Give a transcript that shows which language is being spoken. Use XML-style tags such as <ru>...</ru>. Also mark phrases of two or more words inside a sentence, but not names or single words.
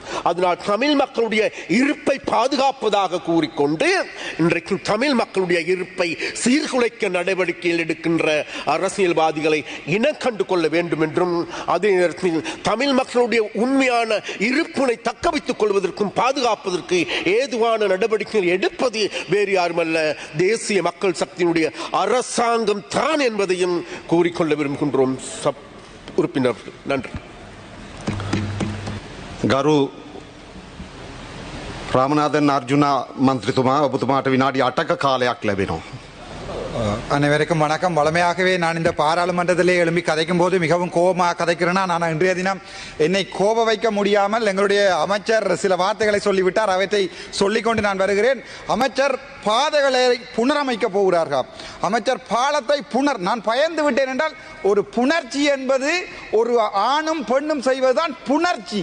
<ta>அதனால் தமிழ் மக்களுடைய இருப்பை பாதுகாப்பதாக கூறிக்கொண்டு இன்றைக்கு தமிழ் மக்களுடைய இருப்பை சீர்குலைக்க நடவடிக்கையில் எடுக்கின்ற அரசியல்வாதிகளை இனக்கண்டு கொள்ள வேண்டும் என்றும், அதே நேரத்தில் தமிழ் மக்களுடைய உண்மையான இருப்பினை தக்க வைத்துக் கொள்வதற்கும் பாதுகாப்பதற்கு ஏதுவான நடவடிக்கைகள் எடுப்பது வேறு யாருமல்ல, தேசிய மக்கள் சக்தியினுடைய அரசாங்கம் தான் என்பதையும் கூறிக்கொள்ள விரும்புகின்றோம். உறுப்பினர்கள் நன்றி.</ta> <si>ගරු රාමනාදන් අර්ජුන මන්ත්‍රීතුමා, ඔබතුමාට විනාඩි 8ක කාලයක් ලැබෙනවා.</si> <ta>அனைவருக்கும் வணக்கம். வளமையாகவே நான் இந்த பாராளுமன்றத்திலே எழும்பி கதைக்கும் போது மிகவும் கோபமாக கதைக்கிறேன்னா, நான் இன்றைய தினம் என்னை கோப வைக்க முடியாமல் எங்களுடைய அமைச்சர் சில வார்த்தைகளை சொல்லிவிட்டார். அவற்றை சொல்லிக்கொண்டு நான் வருகிறேன். அமைச்சர் பாதைகளை புனரமைக்க போகிறார்கள். அமைச்சர் பாலத்தை நான் பயந்து விட்டேன் என்றால், ஒரு புணர்ச்சி என்பது ஒரு ஆணும் பெண்ணும் செய்வதுதான் புணர்ச்சி.</ta>